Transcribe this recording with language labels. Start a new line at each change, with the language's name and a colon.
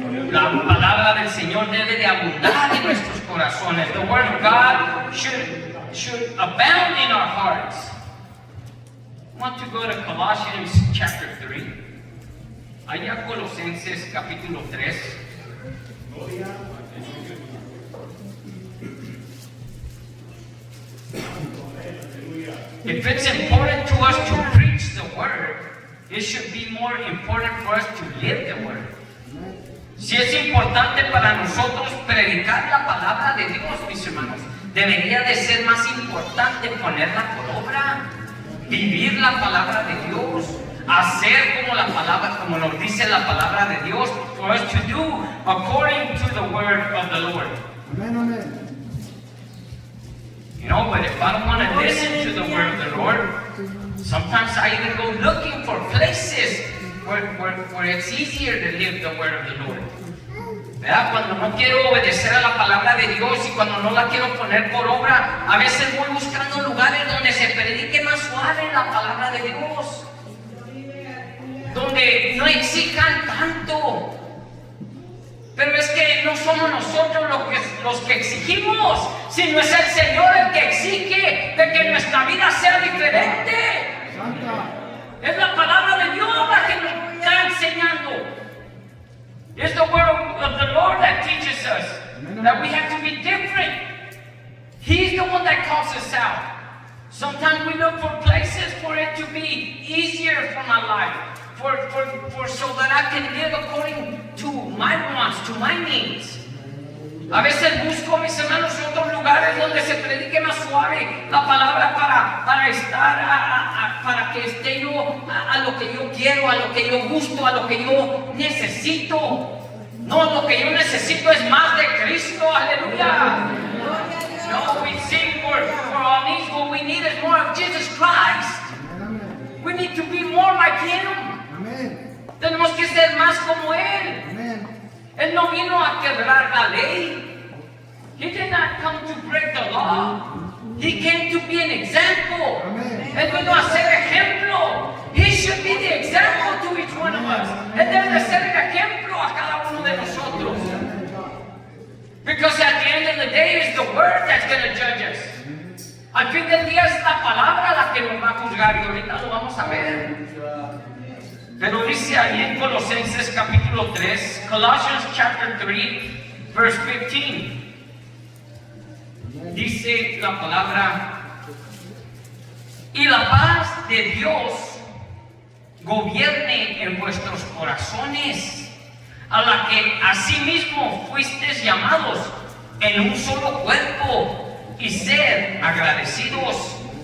Spanish: La palabra del Señor debe de abundar en nuestros corazones.
English: The word of God should abound in our hearts. I want to go to Colossians chapter 3.
Spanish: Allá Colosenses capítulo 3.
English: If it's important to us to preach the word, it should be more important for us to live the word.
Spanish: Si es importante para nosotros predicar la palabra de Dios, mis hermanos, debería de ser más importante ponerla por obra, vivir la palabra de Dios, hacer como la palabra, como nos dice la palabra de Dios,
English: for us to do according to the word of the Lord.
Spanish: Amén, amén.
English: You know, but if I don't want to listen to the word of the Lord, sometimes I even go looking for places where it's easier to live the word of the Lord.
Spanish: ¿Verdad? Cuando no quiero obedecer a la palabra de Dios y cuando no la quiero poner por obra, a veces voy buscando lugares donde se predique más suave la palabra de Dios, donde no exijan tanto. Pero es que no somos nosotros los que exigimos, sino es el Señor el que exige de que nuestra vida sea diferente. Santa. Es la palabra de Dios la que nos está enseñando.
English: It's the word of the Lord that teaches us that we have to be different. He's the one that calls us out. Sometimes we look for places for it to be easier for my life, for so that I can live according to my wants, to my needs.
Spanish: A veces busco, mis hermanos, otros lugares donde se predique más suave la palabra para estar, para que esté yo a lo que yo quiero, a lo que yo gusto, a lo que yo necesito. No, lo que yo necesito es más de Cristo, aleluya.
English: No, we seek for our needs, what we need is more of Jesus Christ. We need to be more like Him.
Spanish: Amén. Tenemos que ser más como Él. Amén. Él no vino a quebrar la ley.
English: He did not come to break the law. He came to be an example.
Spanish: Amén. Él vino a ser ejemplo.
English: He should be the example to each one of us.
Spanish: Él debe de ser el ejemplo a cada uno de nosotros.
English: Because at the end of the day, it's the word that's going to judge us.
Spanish: Al fin del día es la palabra la que nos va a juzgar y ahorita lo vamos a ver. Pero dice ahí en Colosenses capítulo 3,
English: Colossians chapter 3, verse 15.
Spanish: Dice la palabra, y la paz de Dios gobierne en vuestros corazones, a la que asimismo fuisteis llamados en un solo cuerpo, y sed agradecidos.